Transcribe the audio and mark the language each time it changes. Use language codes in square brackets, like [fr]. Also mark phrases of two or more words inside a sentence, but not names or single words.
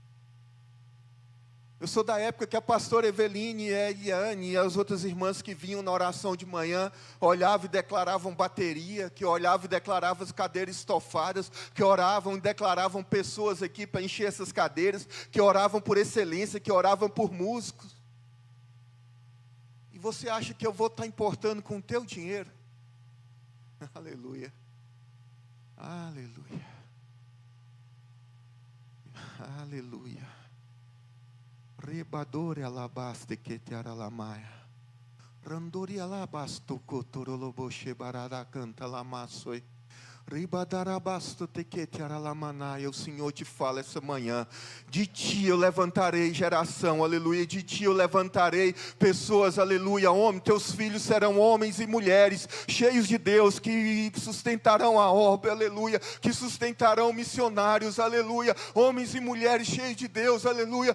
[pt] Eu sou da época que a pastora Eveline e a Eliane e as outras irmãs que vinham na oração de manhã, olhavam e declaravam bateria, que olhavam e declaravam as cadeiras estofadas, que oravam e declaravam pessoas aqui para encher essas cadeiras, que oravam por excelência, que oravam por músicos. E você acha que eu vou estar importando com o teu dinheiro? Aleluia. Aleluia. Aleluia. Rebadore alabaste que te aralamaia. Randori alabasto cotorolobo shebarada canta lamassoi. Ribadarabasto tequete aralamanai. O Senhor te fala essa manhã: de ti eu levantarei geração, aleluia. De ti eu levantarei pessoas, aleluia. Homem, teus filhos serão homens e mulheres cheios de Deus, que sustentarão a obra, aleluia. Que sustentarão missionários, aleluia. Homens e mulheres cheios de Deus, aleluia.